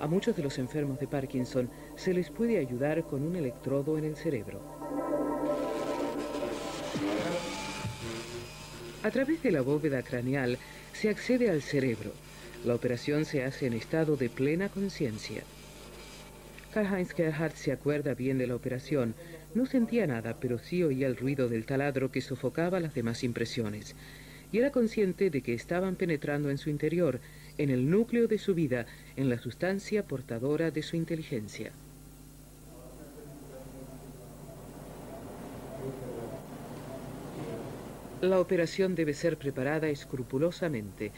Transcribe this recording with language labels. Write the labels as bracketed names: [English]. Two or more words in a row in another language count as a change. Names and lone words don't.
[Spanish] A muchos de los enfermos de Parkinson se les puede ayudar con un electrodo en el cerebro. A través de la bóveda craneal se accede al cerebro. La operación se hace en estado de plena conciencia. Karl-Heinz Gerhardt se acuerda bien de la operación. No sentía nada, pero sí oía el ruido del taladro que sofocaba las demás impresiones. Y era consciente de que estaban penetrando en su interior, en el núcleo de su vida, en la sustancia portadora de su inteligencia. La operación debe ser preparada escrupulosamente.